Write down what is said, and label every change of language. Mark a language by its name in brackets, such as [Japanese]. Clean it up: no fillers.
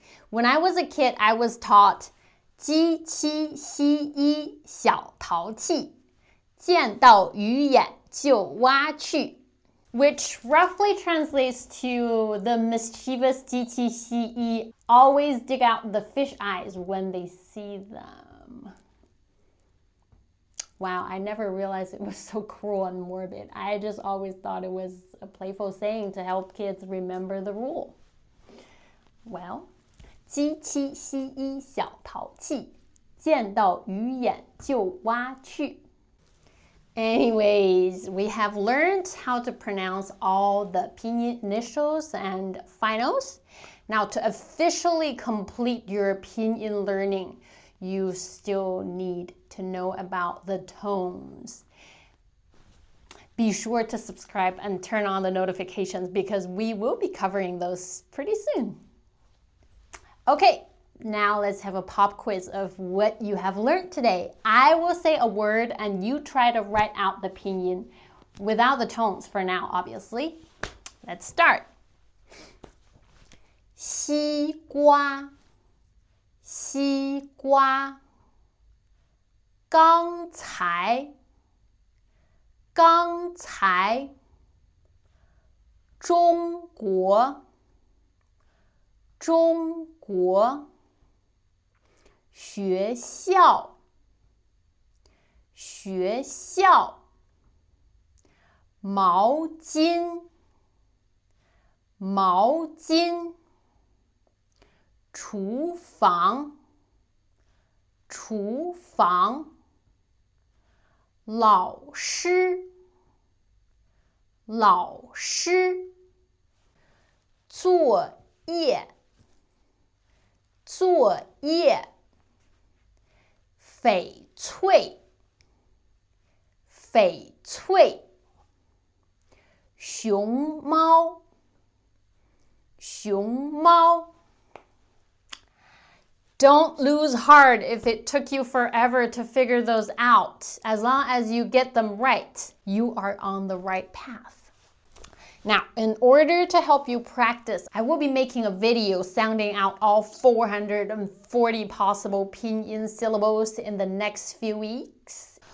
[English] When I was a kid, I was taught [Chinese] 鸡七西一小淘气，见到鱼眼就挖去 [English] which roughly translates to the mischievous 鸡七西一 always dig out the fish eyes when they see them. Wow, I never realized it was so cruel and morbid. I just always thought it was a playful saying to help kids remember the rule. [Chinese] Well, 鸡七西一小淘气，见到鱼眼就挖去。 [English] Anyways, we have learned how to pronounce all the pinyin initials and finals. Now, to officially complete your pinyin learning, you still need to know about the tones. Be sure to subscribe and turn on the notifications because we will be covering those pretty soon. Okay, now let's have a pop quiz of what you have learned today. I will say a word and you try to write out the pinyin without the tones for now, obviously. Let's start. 西瓜 [Chinese] 西瓜，刚才，刚才，中国，中国，学校，学校，毛巾，毛巾，厨房，厨房，老师，老师，作业，作业，翡翠，翡翠，熊猫，熊猫。 [English] Don't lose heart if it took you forever to figure those out. As long as you get them right, you are on the right path. Now, in order to help you practice, I will be making a video sounding out all 440 possible Pinyin syllables in the next few weeks.